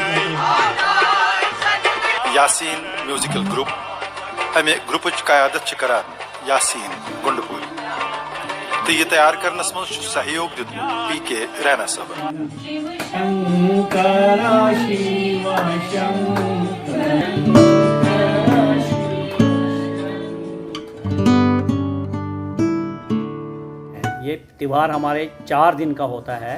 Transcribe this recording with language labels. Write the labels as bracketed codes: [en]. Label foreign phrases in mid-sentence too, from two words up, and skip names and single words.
[ks] यासीन म्यूजिकल ग्रुप अमे ग्रुप क़यादत करान यासीन गुंडपुर तो ये तैयार करनस मज सहयोग दितमुत पीके रैना साहब। [hi] ये त्यौहार हमारे 4 दिन का होता है।